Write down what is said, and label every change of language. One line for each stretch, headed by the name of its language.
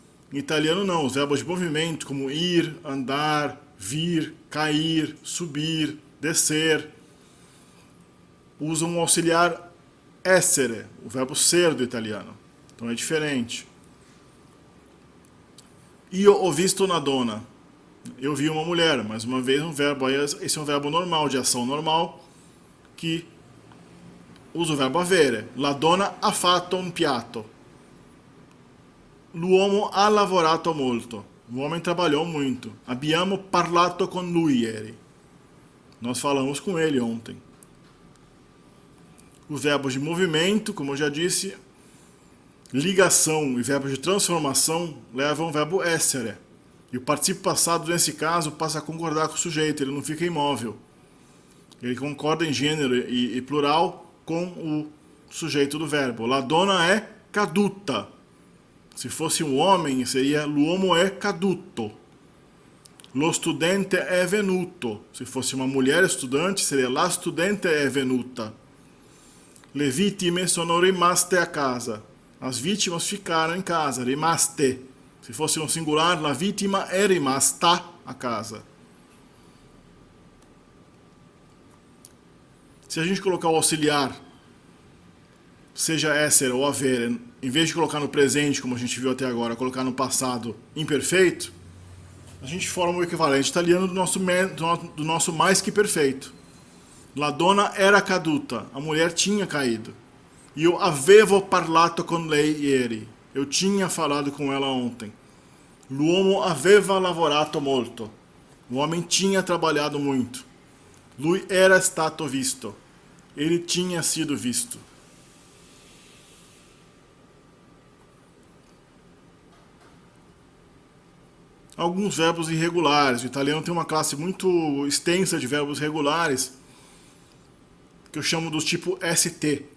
Portuguese: Em italiano não, os verbos de movimento como ir, andar, vir, cair, subir, descer, usam o auxiliar essere, o verbo ser do italiano. Então é diferente.
Italian: Io ho visto una donna.
Portuguese: Eu vi uma mulher, mais uma vez um verbo, esse é um verbo normal, de ação normal, que usa o verbo avere.
Italian: La donna ha fatto un piatto. L'uomo ha lavorato molto.
Portuguese: O homem trabalhou muito.
Italian: Abbiamo parlato con lui ieri.
Portuguese: Nós falamos com ele ontem. Os verbos de movimento, como eu já disse, ligação e verbos de transformação levam o verbo essere. E o participio passado, nesse caso, passa a concordar com o sujeito, ele não fica imóvel. Ele concorda em gênero e plural com o sujeito do verbo.
Italian: La donna è caduta.
Portuguese: Se fosse um homem, seria
Italian: l'uomo è caduto. Lo studente è venuto.
Portuguese: Se fosse uma mulher estudante, seria
Italian: la studente è venuta. Le vittime sono rimaste a casa.
Portuguese: As vítimas ficaram em casa, rimaste. Se fosse um singular,
Italian: la vittima è rimasta a casa.
Portuguese: Se a gente colocar o auxiliar, seja essere ou avere, em vez de colocar no presente, como a gente viu até agora, colocar no passado imperfeito, a gente forma o equivalente italiano do nosso mais que perfeito.
Italian: La donna era caduta.
Portuguese: A mulher tinha caído.
Italian: Io avevo parlato con lei ieri.
Portuguese: Eu tinha falado com ela ontem.
Italian: L'uomo aveva lavorato molto.
Portuguese: O homem tinha trabalhado muito.
Italian: Lui era stato visto.
Portuguese: Ele tinha sido visto. Alguns verbos irregulares. O italiano tem uma classe muito extensa de verbos regulares, que eu chamo dos tipo ST.